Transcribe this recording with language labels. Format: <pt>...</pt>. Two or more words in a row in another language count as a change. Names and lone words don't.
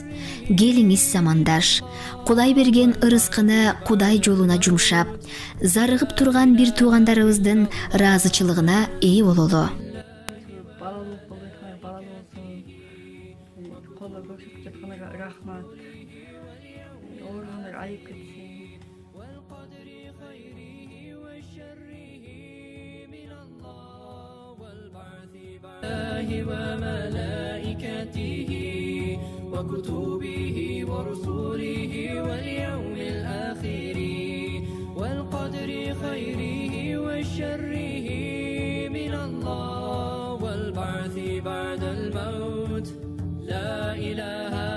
<ky>Келиңиз замандаш, Кудай берген ырыскыны Кудай жолуна жумшап, зарыгып турган бир туугандарыбыздын ыраазычылыгына ээ бололу. Балалык болду, балалы болсун. Колдо көрсөтүп жаткандарга рахмат. Ооругандар айып кетсин.</ky> <ar>وملائكته وكتبه ورسله واليوم الآخر والقدر خيره وشره من الله والبعث بعد الموت لا إله</ar>